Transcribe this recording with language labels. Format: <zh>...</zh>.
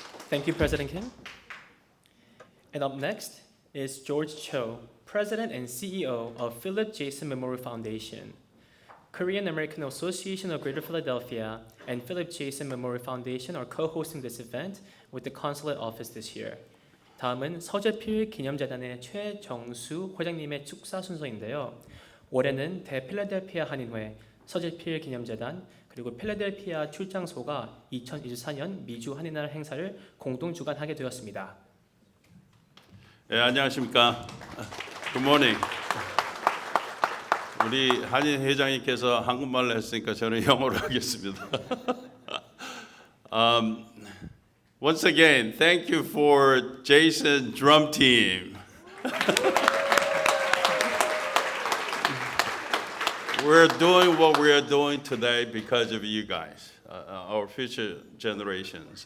<en>Thank you, President Kim. And up next is George Cho, President and CEO of Philip Jason Memorial Foundation. Korean American Association of Greater Philadelphia and Philip Jason Memorial Foundation are co-hosting this event with the Consulate Office this year.</en> <ko>다음은 서재필 기념재단의 최정수 회장님의 축사 순서인데요. 올해는 대필라델피아 한인회, 서재필 기념재단, 그리고 필라델피아 출장소가 2024년 미주 한인날 행사를 공동 주관하게 되었습니다. 네, 안녕하십니까.</ko> <en>Good morning.</en> <ko>우리 한인 회장님께서 한국말로 했으니까 저는 영어로 하겠습니다.</ko> <en>Once again, thank you for Jason Drum Team. We're doing what we are doing today because of you guys, our future generations.</en>